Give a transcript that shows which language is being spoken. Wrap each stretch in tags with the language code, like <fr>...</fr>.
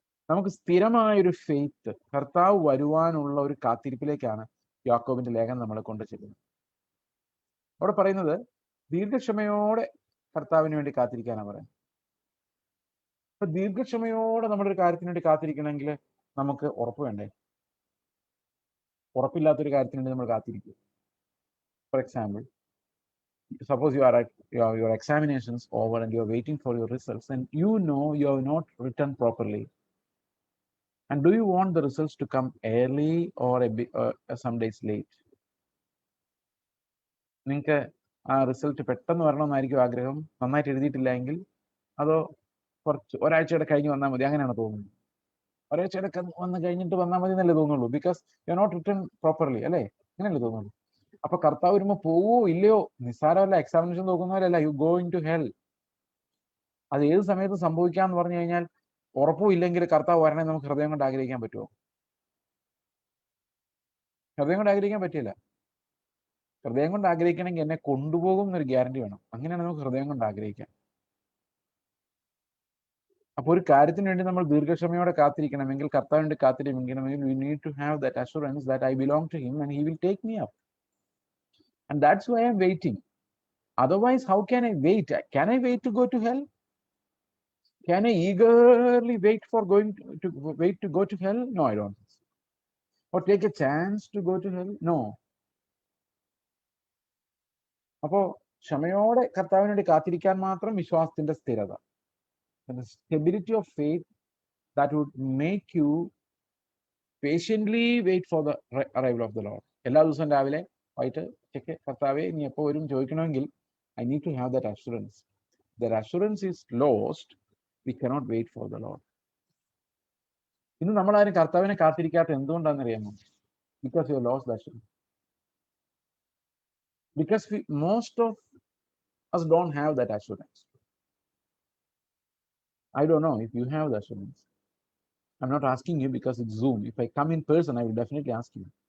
<ml>നമുക്ക് സ്ഥിരമായൊരു ഫെയ്ത്ത്, കർത്താവ് വരുവാനുള്ള ഒരു കാത്തിരിപ്പിലേക്കാണ് യാക്കോബിന്റെ ലേഖനം നമ്മളെ കൊണ്ടു ചെല്ലുന്നത്. അവിടെ പറയുന്നത് ദീർഘക്ഷമയോടെ കർത്താവിന് വേണ്ടി കാത്തിരിക്കാനാണ് പറയുന്നത്. അപ്പൊ ദീർഘക്ഷമയോടെ നമ്മുടെ ഒരു കാര്യത്തിന് വേണ്ടി കാത്തിരിക്കണമെങ്കിൽ നമുക്ക് ഉറപ്പ് വേണ്ടേ? ഉറപ്പില്ലാത്തൊരു കാര്യത്തിന് വേണ്ടി നമ്മൾ കാത്തിരിക്കും.</ml> <en>For example, suppose you are at your examinations over and you are waiting for your results and you have not written properly, and do you want the results to come early or some days late?</en> <ml>നിങ്ങൾക്ക് ആ result പെട്ടെന്ന് വരണമെന്നായിരിക്കും ആഗ്രഹം. നന്നായിട്ട് എഴുതിയിട്ടില്ല എങ്കിൽ അതോ ഒരാഴ്ചയുടെ കഴിഞ്ഞ് വന്നാൽ മതി, അങ്ങനെയാണ് തോന്നുന്നത്. ഒരാഴ്ചയുടെ വന്ന് കഴിഞ്ഞിട്ട് വന്നാൽ മതി എന്നല്ലേ തോന്നുള്ളൂ,</ml> <en>because you are not written properly,</en> <ml>അല്ലേ? അങ്ങനെയല്ലേ തോന്നുള്ളൂ. അപ്പൊ കർത്താവ് വരുമ്പോ പോവോ ഇല്ലയോ, നിസ്സാരമല്ല, examination നോക്കുന്നവരല്ല,</ml> <en>You going to hell.</en> <ml>അത് ഏത് സമയത്ത് സംഭവിക്കാന്ന് പറഞ്ഞു കഴിഞ്ഞാൽ ഉറപ്പും ഇല്ലെങ്കിൽ കർത്താവ് വരണേ നമുക്ക് ഹൃദയം കൊണ്ട് ആഗ്രഹിക്കാൻ പറ്റുമോ? ഹൃദയം കൊണ്ട് ആഗ്രഹിക്കാൻ പറ്റില്ല. ഹൃദയം കൊണ്ട് ആഗ്രഹിക്കണമെങ്കിൽ എന്നെ കൊണ്ടുപോകും എന്നൊരു ഗ്യാരണ്ടി വേണം. അങ്ങനെയാണ് നമുക്ക് ഹൃദയം കൊണ്ട് ആഗ്രഹിക്കാം. അപ്പോൾ ഒരു കാര്യത്തിന് വേണ്ടി നമ്മൾ ദീർഘക്ഷമയോടെ കാത്തിരിക്കണമെങ്കിൽ, കർത്താവിന് വേണ്ടി കാത്തിരിക്കണമെങ്കിൽ,</ml> <en>we need to have that assurance that I belong to him and he will take me up. And that's why I'm waiting. Otherwise, how can I wait? Can I wait to go to hell? Can I eagerly wait to go to hell? No, I don't. Or take a chance to go to hell? No.</en> <ml>അപ്പോ ക്ഷമയോടെ കർത്താവിന് വേണ്ടി കാത്തിരിക്കാൻ മാത്രം വിശ്വാസത്തിന്റെ സ്ഥിരത.</ml> <en>The stability of faith that would make you patiently wait for the arrival of the Lord.</en> <ml>എല്ലാ ദിവസവും രാവിലെ വൈകിട്ട് ഉച്ചയ്ക്ക് കർത്താവെ നീ എപ്പോൾ വരും ചോദിക്കണമെങ്കിൽ</ml> <en>I need to have that assurance. That assurance is lost, we cannot wait for the Lord.</en> <ml>ഇന്ന് നമ്മളാരും കർത്താവിനെ കാത്തിരിക്കാത്ത എന്തുകൊണ്ടാണെന്ന് അറിയാമോ?</ml> <en>Because you have lost the assurance. Because most of us don't have that assurance. I don't know if you have the assurance. I'm not asking you because it's Zoom. If I come in person, I will definitely ask you.</en>